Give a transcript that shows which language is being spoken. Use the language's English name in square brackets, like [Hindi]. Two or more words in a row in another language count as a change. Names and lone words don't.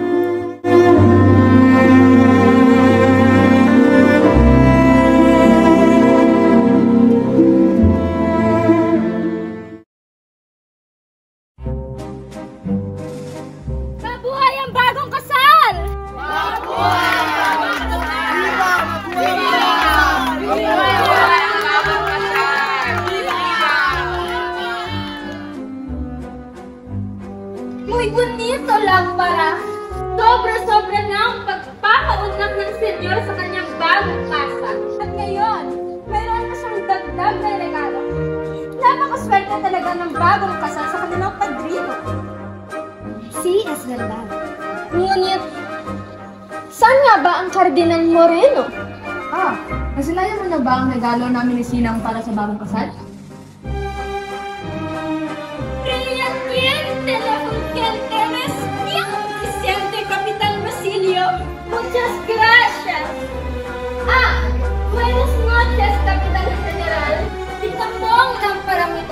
[Filipino] Mabuhay ang bagong kasal! [Spanish] Muy bonito lang para. [Filipino] Sobra-sobra na ang pagpapaunlak ng senyor sa kanyang bagong casa. At ngayon, mayroon pa siyang dagdag na regalo. Napakaswerte talaga ng bagong kasal sa kanilang padrino. [Spanish] Si es verdad. [Filipino] Ngunit, saan nga ba ang Kardinal Moreno? Nasilayan mo na ba ang regalo namin ni Sinang para sa bagong kasal? [Spanish] Brillante la fulgente resplandeciente Capitan Basilio. Muchas gracias. Buenas noches, Capitan General. [Filipino] Tingnan mo ang lamparang ito.